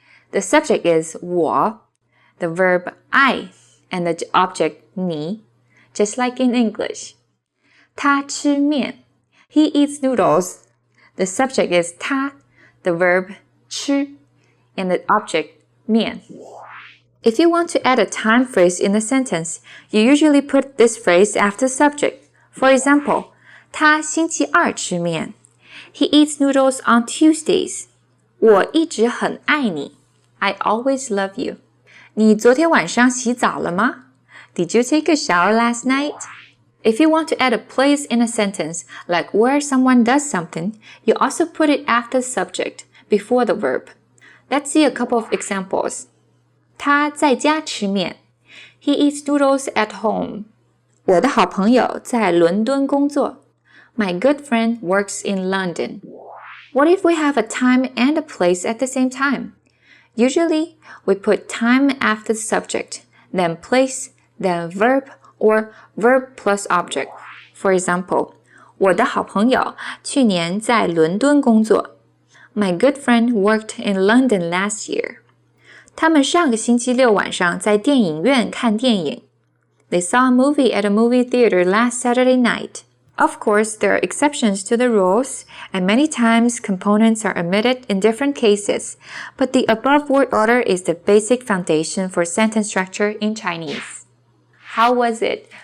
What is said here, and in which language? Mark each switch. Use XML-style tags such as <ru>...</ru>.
<en>The subject is 我, the verb I, and the object 你, just like in English.</en> <zh>他吃面,</zh> <en>he eats noodles. The subject is 他, the verb 吃, and the object 面. If you want to add a time phrase in a sentence, you usually put this phrase after subject. For example,</en> <zh>他星期二吃面.</zh> <en>He eats noodles on Tuesdays.</en> <zh>我一直很爱你.</zh> <en>I always love you.</en> <zh>你昨天晚上洗澡了吗?</zh> <en>Did you take a shower last night? If you want to add a place in a sentence, like where someone does something, you also put it after the subject, before the verb. Let's see a couple of examples.</en> <zh>他在家吃面.</zh> <en>He eats noodles at home.</en> <zh>我的好朋友在伦敦工作.</zh> <en>My good friend works in London. What if we have a time and a place at the same time? Usually, we put time after the subject, then place, then verb, or verb plus object. For example,</en> <zh>我的好朋友去年在伦敦工作.</zh> <en>My good friend worked in London last year.</en> <zh>他们上个星期六晚上在电影院看电影.</zh> <en>They saw a movie at a movie theater last Saturday night. Of course, there are exceptions to the rules, and many times components are omitted in different cases, but the above word order is the basic foundation for sentence structure in Chinese. How was it?</en>